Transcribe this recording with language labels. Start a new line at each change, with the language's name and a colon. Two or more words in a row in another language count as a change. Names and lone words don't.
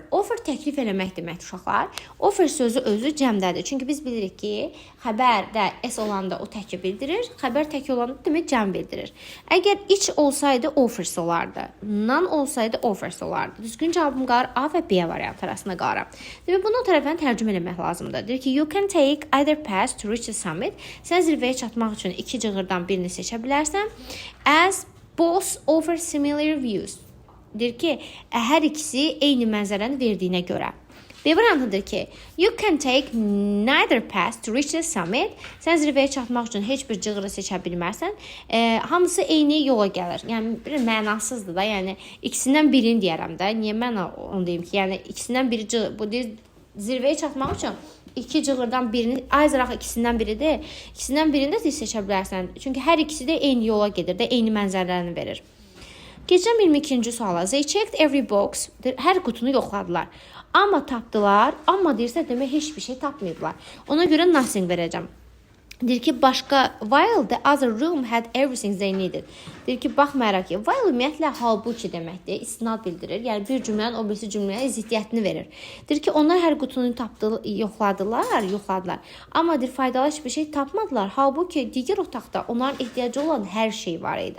Azerbaijani: Offer təklif eləmək deməkdir uşaqlar. Offer sözü özü cəmdədir. Çünki biz bilirik ki, xəbərdə S olanda o təki bildirir, xəbər təki olanda demək cəm bildirir. Əgər iç olsaydı offers olardı, non olsaydı offers olardı. Düzgün cavabım qalır A və B variantı arasında qalır. Demək bunu o tərəfdən tərcümə eləmək lazımdır. Deyir ki,
English: you can take either path to reach the summit.
Azerbaijani: Sən zirvəyə çatmaq üçün iki cığırdan birini seçə bilərsən.
English: As both offer similar views.
Azerbaijani: Deyir ki, hər ikisi eyni mənzərəni verdiyinə görə. B variantıdır ki,
English: you can take neither path to reach the summit.
Azerbaijani: Sən zirvəyə çatmaq üçün heç bir cığırı seçə bilmərsən. Hamısı eyni yola gəlir. Yəni bir mənasızdır da. Yəni ikisindən birini deyərəm də. Niyə mən onu deyim ki, yəni ikisindən biri bu deyir zirvəyə çatmaq üçün iki cığırdan birini, ayzıraq ikisindən biridir. İkisindən birini də seçə bilərsən. Çünki hər ikisi də eyni yola gedir də, eyni mənzərəni verir. Keçəm 22-ci suala.
English: They checked every box.
Azerbaijani: Hər qutunu yoxladılar. Amma tapdılar. Amma deyirsə demək heç bir şey tapmayıblar. Ona görə nothing verəcəm. Deyir ki, başqa,
English: while the other room had everything they needed.
Azerbaijani: Deyir ki, baxmayaraq ki, while ümumiyyətlə halbuki deməkdir, istinad bildirir. Yəni bir cümlənin o birisi cümləyə ziddiyyətini verir. Deyir ki, onlar hər qutunu yoxladılar. Amma deyir, faydalı hiçbir şey tapmadılar. Halbuki digər otaqda onların ehtiyacı olan hər şey var idi.